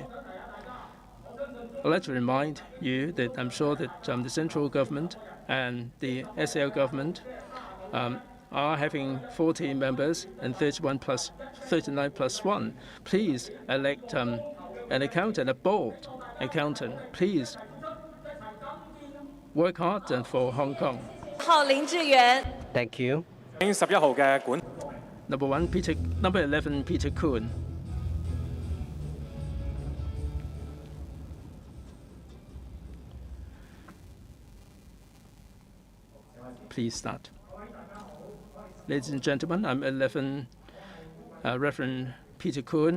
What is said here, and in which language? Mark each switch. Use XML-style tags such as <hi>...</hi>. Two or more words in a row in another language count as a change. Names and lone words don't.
<en>I'd like to remind you that I'm sure that the central government and the SL government are having 14 members and 39 plus 1. Please elect an accountant, a bold accountant. Please work hard for Hong Kong.</en> <yue>號林志源</yue> <en>Thank you.</en> <yue>11 號嘅管</yue> <en>Number 11, Peter Kuhn. Please start. Ladies and gentlemen, I'm 11, Reverend Peter Kuhn.</en>